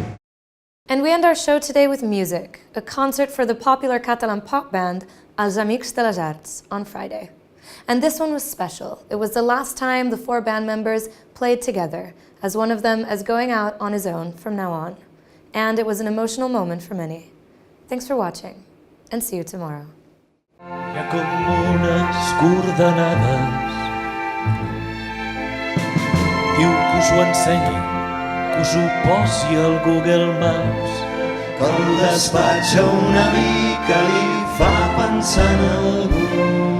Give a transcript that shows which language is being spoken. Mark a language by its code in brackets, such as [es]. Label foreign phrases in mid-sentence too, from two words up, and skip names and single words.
[en] And we end our show today with music, a concert for the popular Catalan pop band Els Amics de les Arts on Friday. And this one was special. It was the last time the four band members played together, as one of them is going out on his own from now on. And it was an emotional moment for many. Thanks for watching, and see you tomorrow. [ca] Hi ha com unes coordenades. Diu que us ho ensenyi, que us ho posi al Google Maps, que el despatx a una mica li fa pensar en algú.